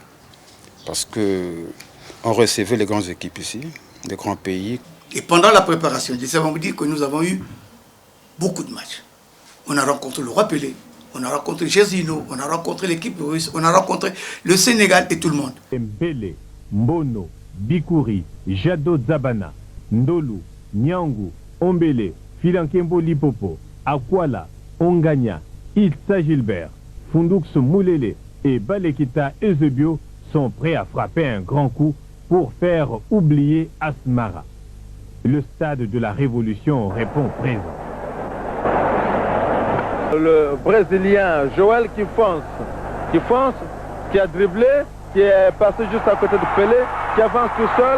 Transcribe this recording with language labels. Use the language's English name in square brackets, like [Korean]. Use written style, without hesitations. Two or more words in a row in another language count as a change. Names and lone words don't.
[French] Parce qu'on recevait les grandes équipes ici, des grands pays. Et pendant la préparation, je sais vous dire que nous avons eu beaucoup de matchs. On a rencontré le Roi Pelé, on a rencontré Gézino, on a rencontré l'équipe russe, on a rencontré le Sénégal et tout le monde. Mbele, Mbono, Bikouri, Jado Zabana, Ndolu, Nyangu, Ombele, Filankembo Lipopo, Akwala, Onganya, Ilsa Gilbert, Fundux Moulele et Balekita Ezebio sont prêts à frapper un grand coup pour faire oublier Asmara. Le stade de la Révolution répond présent. Le Brésilien Joël qui fonce, qui a dribblé, qui est passé juste à côté de Pelé, qui avance tout seul.